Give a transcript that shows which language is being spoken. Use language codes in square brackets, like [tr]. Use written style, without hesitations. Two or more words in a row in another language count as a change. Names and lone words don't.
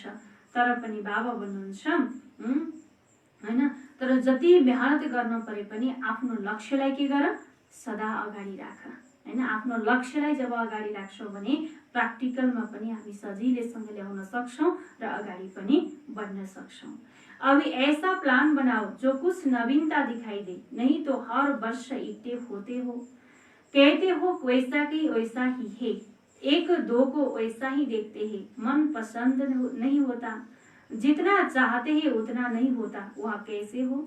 [ne] तर पनि बाबा भन्नुहुन्छ हैन, तर जति मेहनत गर्न परे पनि आफ्नो लक्ष्यलाई के गर, सदा अगाडि राख हैन। आफ्नो लक्ष्यलाई जब अगाडि राख्छौँ भने प्र्याक्टिकलमा पनि हामी सजिलैसँग ल्याउन सक्छौँ र अगाडि पनि बढ्न सक्छौँ। [hi] अभी ऐसा प्लान बनाओ जो कुछ नवीनता दिखाई दे, नहीं तो हर वर्ष इकट्ठे होते हो, कहते हो वैसा की वैसा ही है, एक दो को वैसा ही देखते हैं, मन पसंद नहीं होता, जितना चाहते हैं उतना नहीं होता, वह कैसे हो?